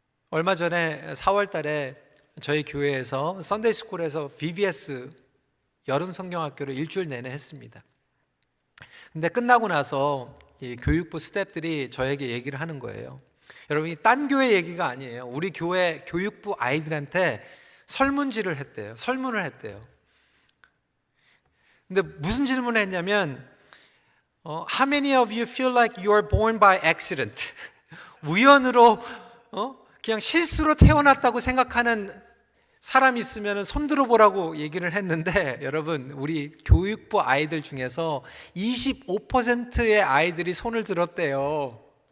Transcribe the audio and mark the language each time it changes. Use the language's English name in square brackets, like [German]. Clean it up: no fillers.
[Korean] 얼마 전에 4월 달에 저희 교회에서 선데이 스쿨에서 VBS 여름 성경학교를 일주일 내내 했습니다. 근데 끝나고 나서 이 교육부 스태프들이 저에게 얘기를 하는 거예요. 여러분, 이 딴 교회 얘기가 아니에요. 우리 교회 교육부 아이들한테 설문지를 했대요. 설문을 했대요. 근데 무슨 질문을 했냐면, [English] How many of you feel like you are born by accident? [Korean] 우연으로 그냥 실수로 태어났다고 생각하는 사람이 있으면 손 들어보라고 얘기를 했는데, 여러분, 우리 교육부 아이들 중에서 25%의 아이들이 손을 들었대요.